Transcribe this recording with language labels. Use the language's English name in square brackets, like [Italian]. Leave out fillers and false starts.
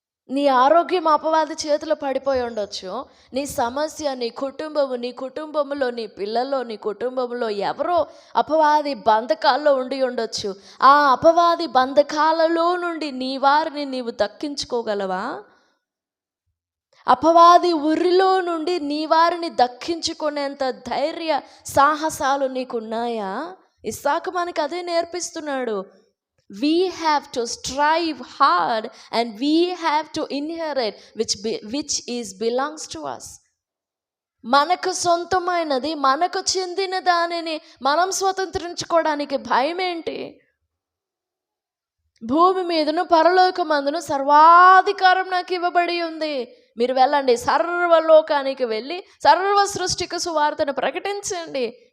[Telugu] నీ ఆరోగ్యం అపవాది చేతిలో పడిపోయి ఉండొచ్చు. నీ సమస్య, నీ కుటుంబంలో నీ పిల్లల్లో, నీ కుటుంబంలో ఎవరో అపవాది బంధకాల్లో ఉండి ఉండొచ్చు. ఆ అపవాది బంధకాలలో నుండి నీ వారిని నీవు దక్కించుకోగలవా? అపవాది ఉరిలో నుండి నీ వారిని దక్కించుకునేంత ధైర్య సాహసాలు నీకున్నాయా? ఇస్సాకు మనకు అదే నేర్పిస్తున్నాడు. [English] We have to strive hard and we have to inherit which belongs to us. [Telugu] మనకు సొంతమైనది, మనకు చెందిన దానిని మనం స్వతంత్రించుకోవడానికి భయం ఏంటి? భూమి మీదను పరలోకమందును సర్వాధికారం నాకు ఇవ్వబడి ఉంది. మీరు వెళ్ళండి, సర్వలోకానికి వెళ్ళి సర్వ సృష్టికి సువార్తను ప్రకటించండి.